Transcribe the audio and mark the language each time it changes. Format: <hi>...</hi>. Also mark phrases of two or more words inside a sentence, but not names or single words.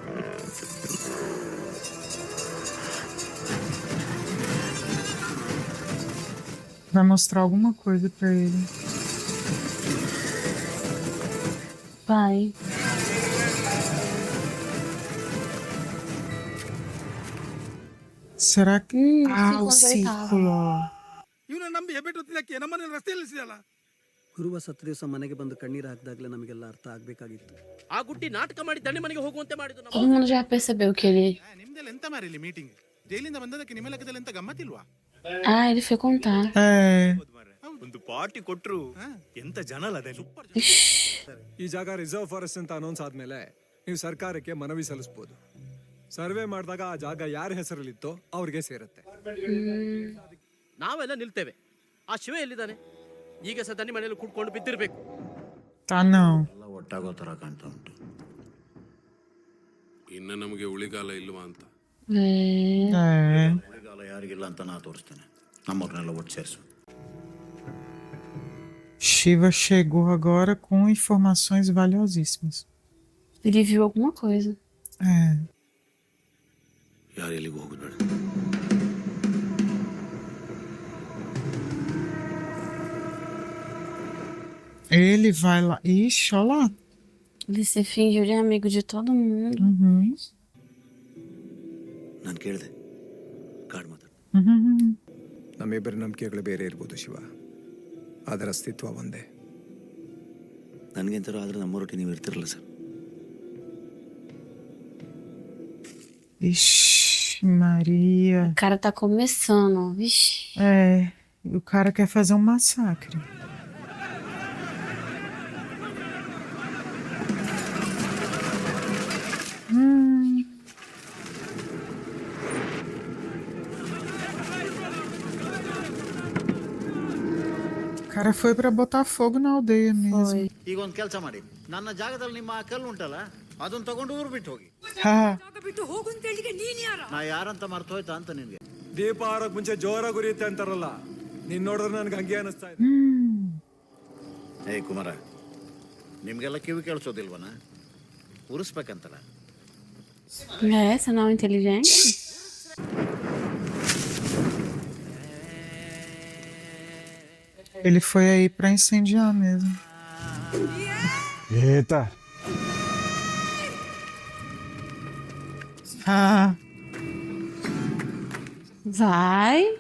<pt>Vai mostrar alguma coisa pra ele. Vai. Será que... o círculo, ó.</pt> <kn>ಇವನ ನಂಬಿ ಹೆಬ್ಬೆಟ್ಟು ನಮ್ಮನೆ ರಸ್ತೆ ನಿಲ್ಲಿಸಿದಲ್ಲ. ಗುರುವ ಸತ್ತ ದಿವಸ ಮನೆಗೆ ಬಂದು ಕಣ್ಣೀರು ಹಾಕಿದಾಗಲೇ ನಮಗೆಲ್ಲ ಅರ್ಥ ಆಗ್ಬೇಕಾಗಿತ್ತು. ಆ ಗುಟ್ಟಿ ನಾಟಕ ಮಾಡಿ ದಂಡೆ ಮನೆಗೆ ಹೋಗುವಂತೆ ಮಾಡಿದ್ದು</kn> <pt>Todo mundo já percebeu que ele...</pt> <kn>ನಿಮ್ದೆಲ್ಲ ಎಂತ ಮಾರಿಲಿ ಮೀಟಿಂಗ್ ಜೈಲಿಂದ ಬಂದದಕ್ಕೆ ನಿಮ್ಮ ಲೆಕ್ಕದಲ್ಲಿ ಎಂತ ಗಮ್ಮತ್ತಿಲ್ವಾ</kn> <pt>Ah, ele foi contar.</pt> <kn>ಒಂದು ಪಾರ್ಟಿ ಕೊಟ್ರು ಎಂತ ಜನ ಅಲ್ಲ ಅದೇನು. ಈ ಜಾಗ</kn> <en>reserve forest</en> <kn>ಅಂತ ಅನೌನ್ಸ್ ಆದ್ಮೇಲೆ ನೀವು ಸರ್ಕಾರಕ್ಕೆ ಮನವಿ ಸಲ್ಲಿಸಬಹುದು. ಸರ್ವೆ ಮಾಡಿದಾಗ ಆ ಜಾಗ ಯಾರ ಹೆಸರಲ್ಲಿತ್ತೋ ಅವ್ರಿಗೆ ಸೇರುತ್ತೆ. ನಾವೆಲ್ಲ ನಿಲ್ತೇವೆ. ಆ ಶಿವ ಎಲ್ಲಿದ್ದಾನೆ? ಈಗ ಸದನಿ ಮನೆಯಲ್ಲಿ ಕುಟ್ಕೊಂಡು ಬಿದ್ದಿರ್ಬೇಕು.</kn> <pt>Tá não.</pt> <kn>ಎಲ್ಲ ಒಟ್ಟಾಗೋ ತರ ಕಾಣ್ತಾ ಉಂಟು. ಇನ್ನು ನಮಗೆ ಉಳಿಗಾಲ ಇಲ್ವಾ ಅಂತ. ಉಳಿಗಾಲ ಯಾರಿಗಿಲ್ಲ ಅಂತ ನಾ ತೋರಿಸ್ತೇನೆ. ನಮ್ಮವ್ರನ್ನೆಲ್ಲ ಒಟ್ಟು ಸೇರಿಸು.</kn> <pt>Shiva chegou agora com informações valiosíssimas. Ele viu alguma coisa.</pt> <kn>ಯಾರು ಎಲ್ಲಿಗೂ ಹೋಗೋದು ಬೇಡ.</kn> <pt>Ele vai lá. Ixi, olha lá. Ele se fingiu de amigo de todo mundo.</pt> <kn>ನಾನು ಕೇಳಿದೆ ಗಾಡ್ ಮಾತಾಡ. ನಮ್ಮಿಬ್ಬರ ನಂಬಿಕೆಗಳು ಬೇರೆ ಇರ್ಬೋದು ಶಿವ, ಅದರ ಅಸ್ತಿತ್ವ ಒಂದೇ. ನನಗೆಂತಾರು ಆದ್ರೆ ನಮ್ಮೊರೊಟ್ಟಿಗೆ ನೀವು ಇರ್ತಿರಲ್ಲ ಸರ್.</kn> <pt>Ixi, Maria. O cara tá começando, vixe. O cara quer fazer um massacre. O cara foi pra botar fogo na aldeia mesmo.</pt> <kn>ಈಗ ಒಂದು ಕೆಲಸ ಮಾಡಿ, ನನ್ನ ಜಾಗದಲ್ಲಿ ನಿಮ್ಮ ಆ ಕಲ್ಲು ಉಂಟಲ್ಲ ಅದನ್ನ ತಗೊಂಡು ಊರು ಬಿಟ್ಟು ಹೋಗಿ. ನಾ ಯಾರಂತ ಮರ್ತು ಹೋಯ್ತಾ ಅಂತ ನಿನ್ಗೆ? ದೀಪ ಆರೋಕ್ ಮುಂಚೆ ಜೋರಾಗಿ ಉರಿಯುತ್ತೆ ಅಂತಾರಲ್ಲ, ನೀನ್ ನೋಡಿದ್ರೆ ನನ್ಗೆ ಹಂಗೆ ಅನಿಸ್ತಾ ಇದೆ. ಏ ಕುಮಾರ, ನಿಮ್ಗೆಲ್ಲ ಕಿವಿ ಕೇಳಿಸೋದಿಲ್ವನ? ಉರಿಸ್ಬೇಕಂತಲ್ಲ.</kn> <pt>Você não é inteligente? Ele foi aí pra incendiar mesmo. Eita. Vai.</pt>